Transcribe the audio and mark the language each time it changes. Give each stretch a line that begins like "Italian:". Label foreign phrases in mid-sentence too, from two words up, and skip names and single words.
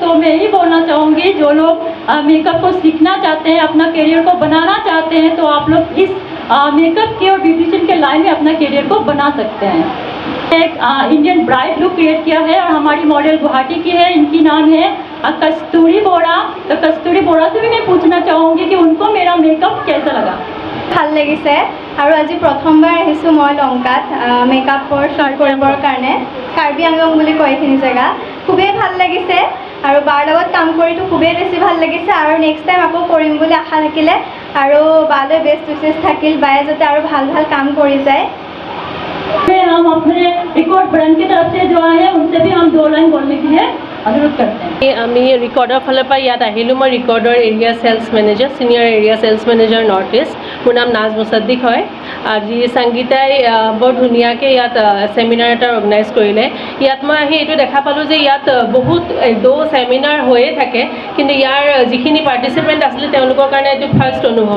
Hindi: तो मैं यही बोलना चाहूँगी, जो लोग मेकअप को सीखना चाहते हैं, अपना करियर को बनाना चाहते हैं, तो आप लोग इस मेकअप के और ब्यूटिशियन के लाइन में अपना करियर को बना सकते हैं। एक
English: Indian bride look create
Hindi: किया है और हमारी मॉडल गुवाहाटी की है, इनकी नाम है कस्तूरी बोरा। तो कस्तूरी बोरा से भी मैं पूछना चाहूँगी कि उनको मेरा मेकअप कैसा लगा।
Assamese: ভাল লাগিছে আৰু আজি প্ৰথমবাৰ আহিছোঁ মই লংকাত মেকআপৰ শ্বুট কৰিবৰ কাৰণে। কাৰ্বি আংলং বুলি কয় এইখিনি জেগা। খুবেই ভাল লাগিছে আৰু বাৰ লগত কাম কৰিতো খুবেই বেছি ভাল লাগিছে আৰু
English: next time
Assamese: আকৌ কৰিম বুলি আশা থাকিলে আৰু বালৈ
English: best wishes
Assamese: থাকিল, বায়ে যাতে আৰু ভাল ভাল কাম কৰি যায়।
Hindi: हम अपने रिकॉर्ड ब्रांड की तरफ से जो है उनसे भी हम 2 लाइन बोलने के लिए अनुरोध करते हैं।
Assamese: আমি ৰিকৰ্ডৰ ফালৰ পৰা ইয়াত আহিলোঁ। মই ৰিকৰ্ডৰ
English: area sales manager, senior area sales manager North East.
Assamese: মোৰ নাম নাজ মুছাদ্দিক হয়। আজি সংগীতাই বৰ ধুনীয়াকৈ ইয়াত ছেমিনাৰ এটা অৰ্গেনাইজ কৰিলে। ইয়াত মই আহি এইটো দেখা পালোঁ যে ইয়াত বহুত ছেমিনাৰ হৈয়ে থাকে, কিন্তু ইয়াৰ যিখিনি পাৰ্টিচিপেণ্ট আছিলে তেওঁলোকৰ কাৰণে এইটো ফাৰ্ষ্ট অনুভৱ।